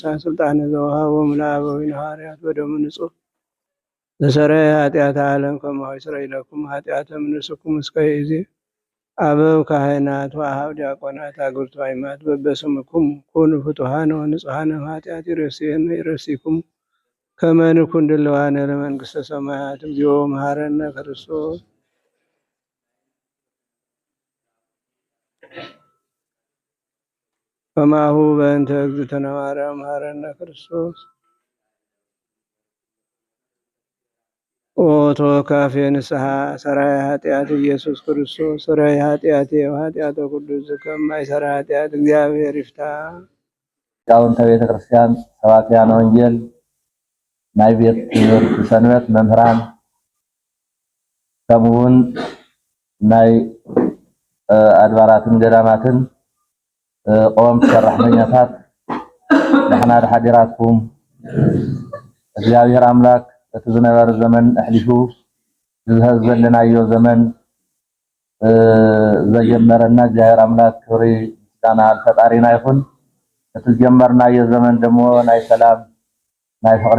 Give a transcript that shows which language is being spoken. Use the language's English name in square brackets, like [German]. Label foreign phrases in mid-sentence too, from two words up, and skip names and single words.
[Geez] ስልጣነ ዘወሃቦሙ ለአበዊነ ሐዋርያት ወደሙ ንጹሕ ዘሰረየ ኃጢአተ ዓለም ከማሁ ይስረይ ለኩም ኃጢአተ እምንእስኩም እስከ ይእዜ አበው ካህናት ወአኀው ዲያቆናት አግብርቱ አይማት በበስምኩም ኩኑ ፍቱሐነ ወንጹሐነ እምኃጢአት ይረሲኩም ከመ ንኩን ድልዋነ ለመንግሥተ ሰማያት። እግዚኦ መሐረነ ክርስቶስ ከማሁ በእንተ እግዝእትነ ማርያም መሐረነ ክርስቶስ። ኦ ተወካፌ ንስሐ ሠራየ ኃጢአት ኢየሱስ ክርስቶስ ሠራየ ኃጢአቴ ወኃጢአተ ኩሉ ሕዝብ ከማይሠራ ኃጢአት እግዚአብሔር ይፍታ። ሊቃውንተ ቤተ ክርስቲያን፣ ሰባክያነ ወንጌል፣ [Tigrinya] ናይ ቤት ትምህርቲ ሰንበት መምህራን ከምኡውን ናይ አድባራትን ገዳማትን ቆወምቲ ሰራሕተኛታት ንሕና ድሓዲራትኩም እግዚአብሔር አምላክ እቲ ዝነበረ ዘመን ኣሕሊፉ ዝህብ ዘለናዮ ዘመን ዘጀመረና እግዚአብሔር አምላክ ክብሪ ምስጋና ፈጣሪና ይኹን። እቲ ዝጀመርናዮ ዘመን ደሞ ናይ ሰላም፣ ናይ ፍቅሪ፣